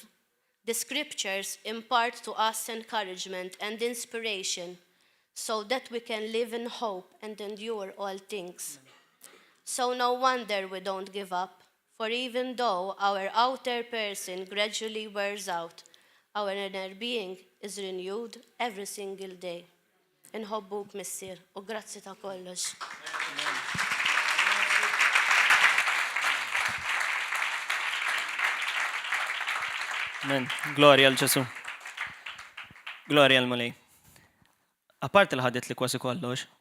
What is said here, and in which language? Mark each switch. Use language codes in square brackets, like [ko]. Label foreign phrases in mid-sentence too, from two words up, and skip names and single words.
[en] The scriptures impart to us encouragement and inspiration so that we can live in hope and endure all things. So no wonder we don't give up, for even though our outer person gradually wears out, our inner being is renewed every single day. [mt] Inħobbuk missier, u grazzi ta' kollox. Amen. Gloria għal Ġesu. Gloria għal Mulej. Apart il-ħadet li kwasi kollox.